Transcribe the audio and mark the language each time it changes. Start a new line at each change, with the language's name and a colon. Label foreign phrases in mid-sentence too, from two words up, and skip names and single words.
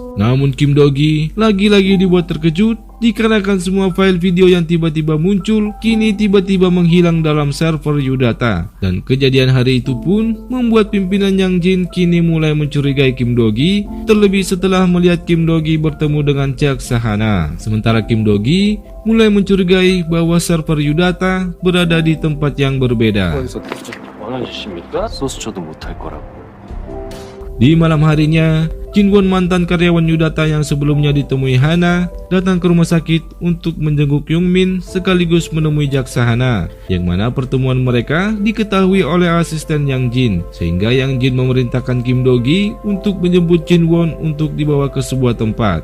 Indonesian: Namun Kim Do-gi lagi-lagi dibuat terkejut dikarenakan semua file video yang tiba-tiba muncul kini tiba-tiba menghilang dalam server Yudata. Dan kejadian hari itu pun membuat pimpinan Yang Jin kini mulai mencurigai Kim Do-gi, terlebih setelah melihat Kim Do-gi bertemu dengan Jaksa Hana. Sementara Kim Do-gi mulai mencurigai bahwa server Yudata berada di tempat yang berbeda.
Korean: 원하십니까? 소스 줘도 못할 거라고.
Indonesian: Di malam harinya, Jinwon, mantan karyawan Yudata yang sebelumnya ditemui Hana, datang ke rumah sakit untuk menjenguk Youngmin sekaligus menemui Jaksa Hana, yang mana pertemuan mereka diketahui oleh asisten Yang Jin, sehingga Yang Jin memerintahkan Kim Do-gi untuk menjemput Jinwon untuk dibawa ke sebuah tempat.